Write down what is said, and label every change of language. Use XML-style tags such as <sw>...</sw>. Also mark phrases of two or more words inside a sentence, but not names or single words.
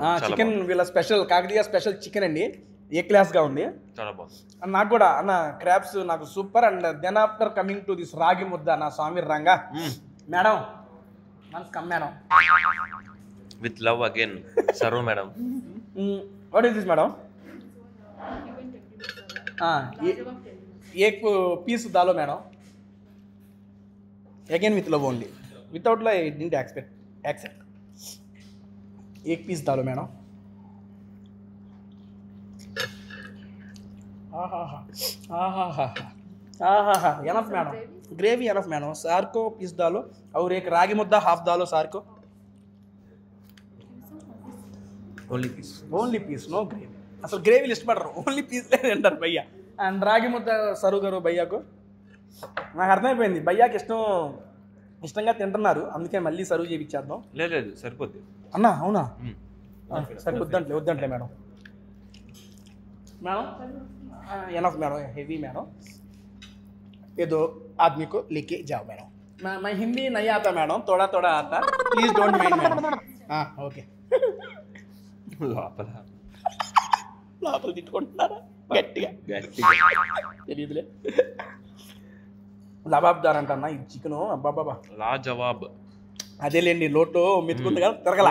<te>చికెన్ వీళ్ళ స్పెషల్ కాకతీయ స్పెషల్ చికెన్ అండి, ఏ క్లాస్గా ఉంది, చాలా బాగుంది. అండ్ నాకు కూడా అన్న క్రాబ్స్ నాకు సూపర్.</te> <en>and then after coming to this</en> <te>రాగి ముద్ద నా స్వామి రంగా</te> <en>madam come madam with love again serve madam. what is this madam?</en> <hi>एक पीस डालो मैडम,</hi> <en>again with love only, without love I didn't accept.</en> <hi>एक पीस डालो मैडम.</hi> <en>enough madam, gravy enough madam.</en> <hi>सार को पीस डालो और एक रागी मुद्दा हाफ डालो सार को.</hi> <en>only piece no gravy.</en> <te>అసలు గ్రేవీలు ఇష్టపడరు,</te> <en>only pieces</en> <te>తింటారు భయ్యా. అండ్ రాగి ముద్ద సర్వ్ గారు భయ్యాకు. నాకు అర్థమైపోయింది భయ్యాకి ఇష్టంగా తింటున్నారు, అందుకే మళ్ళీ సర్వ్ చేయించేద్దాం. లేదు సరిపోద్ది అన్నా. అవునా? సరే వద్దంట్లే మేడం.</te> <en>madam enough madam,</en> <hi>हेवी मैडम, ये दो आदमी को लेके जाओ मैडम. मैं हिंदी नहीं आता मैडम, थोड़ा थोड़ा आता,</hi> <en>please don't mind madam.</en> <te>ఓకే. లోపల తిట్టుకుంటున్నారా గట్టిగా? తెలియదులే. లబాబ్దార్ అంటన్నా ఈ చికెన్. అబ్బాబాబా</te> <hi>लाजवाब.</hi> <te>అదేలేండి లోటు మెతుకుంది కదా తిరగల.</te>